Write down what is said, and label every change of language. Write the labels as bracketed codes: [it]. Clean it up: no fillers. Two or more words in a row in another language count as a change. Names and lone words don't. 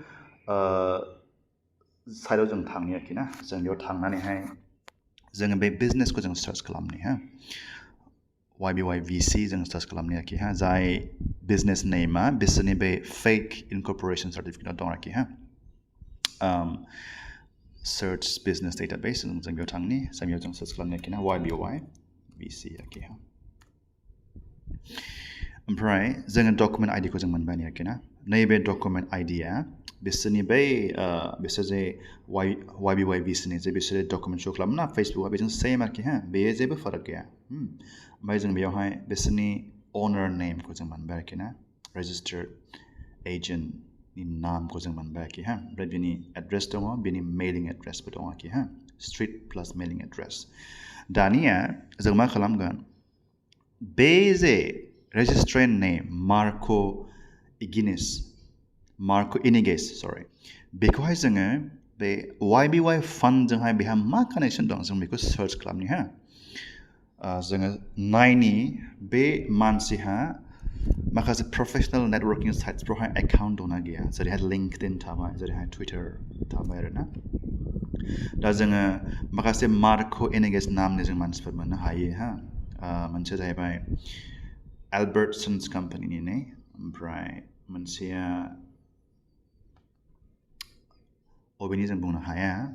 [brx] साइडआव जों थांनि आरोखि ना जों बेयाव थांनानैहाय जोङो बे बिजनेसखौ जों सार्च खालामनि हा YBY VC जों सार्च खालामनि आरोखि हा जाय बिजनेस नेमा बिसोरनि बे फेक इनकर्परेसन सार्टिफिकेटआव दं आरोखि हा [en] search business database [brx] जों बेयाव थांनि सामियाव जों search खालामनो आरोखि ना YBY VC आरोखि ओमफ्राय जोङो [en] document ID [brx] खौ जों मोनबाय आरोखि ना नैबे document ID आ बिसोरनि बै बिसोर जे YBY VC नि जे बिसोर [en] document show [brx] खालामो ना Facebook बेजों same आरोखि हा बेयो जेबो फाराग गैया ओमफ्राय जों बेयावहाय बिसोरनि [en] owner name [brx] खौ जों मोनबाय आरोखि ना [en] registered agent [brx] नि नामखौ जों मोनबाय आरोखि हा ओमफ्राय बिनि एड्रेस दङ बिनि मेलिं एड्रेसबो दङ आरोखि हा [en] street plus mailing address [brx] दानिया जों मा खालामगोन बे जे [en] registrant name Marco [brx] Iniges sorry बेखौहाय जोङो बे YBY fund जोंहाय बेहा मा कानेक्शन दं जों बेखौ सर्च खालामनि हा जोङो नायनि बे मानसिहा माखासे [en] professional networking sites [brx] एकाउन्ट दंना गैया जेरैहाय लिंक्डइन थाबाय जेरैहाय टुइटार थाबाय आरोना दा जोङो माखासे मार्को एनिगेस नामनि जों मानसिफोर मोननो हायो हा मोनसेया जाहैबाय एल्बार्टसन्स कम्पानिनि ने ओमफ्राय मोनसेया अबेनि जों बुंनो हाया